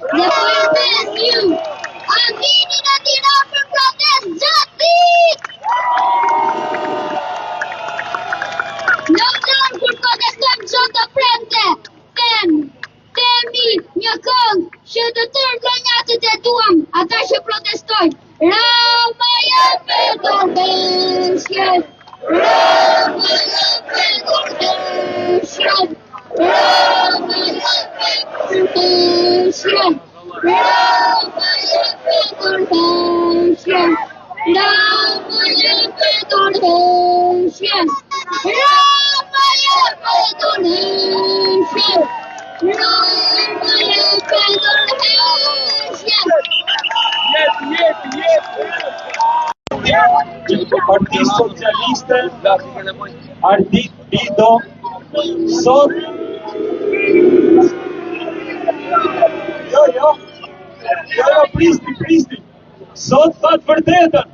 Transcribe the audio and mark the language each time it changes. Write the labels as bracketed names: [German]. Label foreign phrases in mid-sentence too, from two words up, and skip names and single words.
[Albanian] Dhe po ju pyes ju, a vini në Tiranë për protestë gjatë ditë? Në Tiranë kur protestojmë çdo të premte, themi një këngë që të tërë lënjatët e duam, ata që protestojnë. Rama jepe dorëshjen, Rama jepe dorëshjen, Rama jepe dorëshjen, Rama jepe dorëshjen, Rama jepe dorëshjen, Rama jepe dorëshjen, Rama jepe dorëshjen. Parti Socialiste, Ardit Bido, sot pristi, sot thot vërtetën.